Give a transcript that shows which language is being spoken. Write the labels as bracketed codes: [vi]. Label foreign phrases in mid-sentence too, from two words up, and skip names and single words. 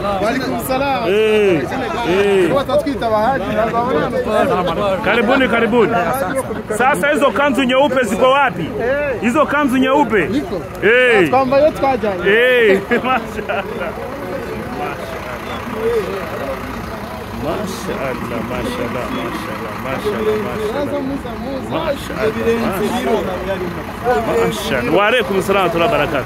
[ar] وعليكم السلام. [sw] Karibuni. Sasa hizo kanzu nyeupe ziko wapi? Hizo kanzu nyeupe? Kwamba yote twajana. Mashallah. [ar] وعليكم السلام ورحمة الله وبركاته.